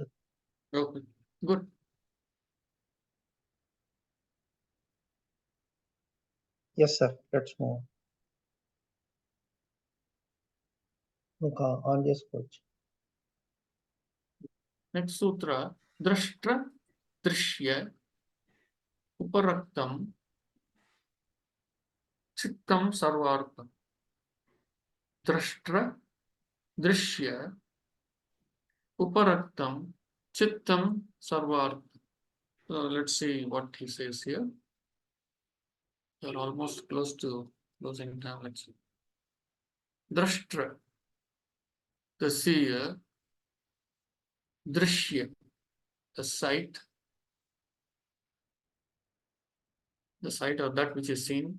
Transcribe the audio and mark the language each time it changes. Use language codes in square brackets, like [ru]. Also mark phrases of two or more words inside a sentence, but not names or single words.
[en] Okay. Good. Yes, sir. Let's move. Look on this coach. Next sutra. [sa] Drashtra drishya uparaktam chittam sarvartam. Drashtra drishya uparaktam chittam sarvartam. [en] So let's see what he says here. You're almost close to closing time. Let's see. Drashtra, the seer. Drishya, the sight of that which is seen.